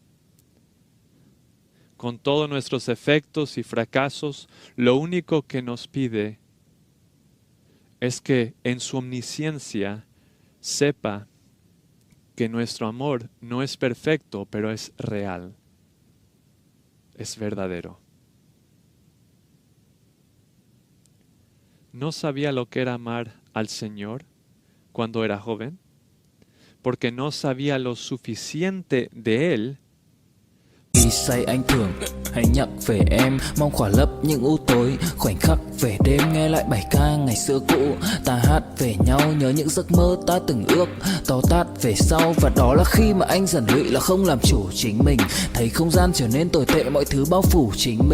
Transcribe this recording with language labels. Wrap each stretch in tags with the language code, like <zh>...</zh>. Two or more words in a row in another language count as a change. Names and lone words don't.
<es>Con todos nuestros efectos y fracasos, lo único que nos pide es que en su omnisciencia sepa que nuestro amor no es perfecto, pero es real, es verdadero. no sabía lo que era amar al Señor cuando era joven, porque no sabía lo suficiente de Él.</es> <vi>Khi say anh thường hay nhắc về em, mong khỏa lấp những u tối, khoảnh khắc về đêm nghe lại bài ca ngày xưa cũ. Ta hát về nhau nhớ những giấc mơ ta từng ước, to tát về sau. Và đó là khi mà anh dần lụy là không làm chủ chính mình, thấy không gian trở nên tồi tệ, mọi thứ bao phủ chính mình.</vi>